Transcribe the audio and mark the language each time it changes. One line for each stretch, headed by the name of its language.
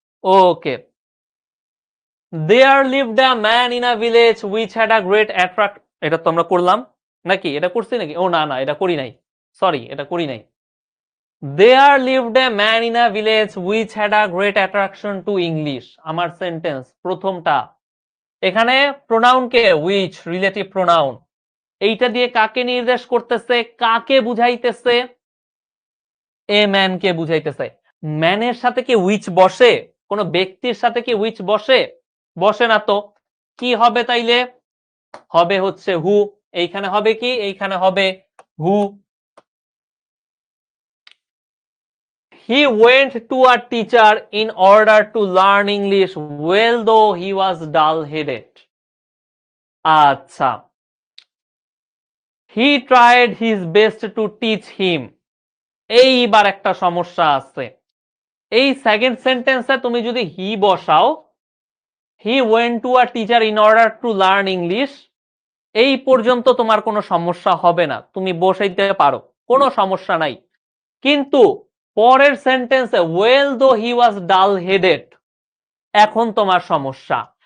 English: okay, there lived a man in a village which had a great attract,
Bangla: এটা তো আমরা করলাম নাকি? এটা করছি নাকি? ও না না, এটা করি নাই, সরি এটা করি নাই।
English: There lived a man in a village which had a great attraction to English.
Bangla: আমার সেন্টেন্স প্রথমটা, এখানে pronoun K? which, relative pronoun. এইটা দিয়ে কাকে নির্দেশ করতেছে, কাকে বুঝাইতেছে? এ ম্যান কে বুঝাইতেছে। ম্যানের সাথে কি which বসে? কোন ব্যক্তির সাথে কি which বসে? বসে না তো। কি হবে তাইলে? হবে হচ্ছে হু। এইখানে হবে কি? এইখানে হবে হু।
English: He went to a teacher in order to learn English, well though he was dull-headed. আচ্ছা, he tried his best to teach him.
Bangla: এইবার একটা সমস্যা আছে। এই সেকেন্ড সেন্টেন্সে তুমি যদি হি বসাও,
English: he went to a teacher in order to learn English,
Bangla: এই পর্যন্ত তোমার কোনো সমস্যা হবে না, তুমি বসাইতে পারো, কোনো সমস্যা নাই। কিন্তু পরের সেন্টেন্সে
English: well though he was dull-headed,
Bangla: এখন তোমার সমস্যা।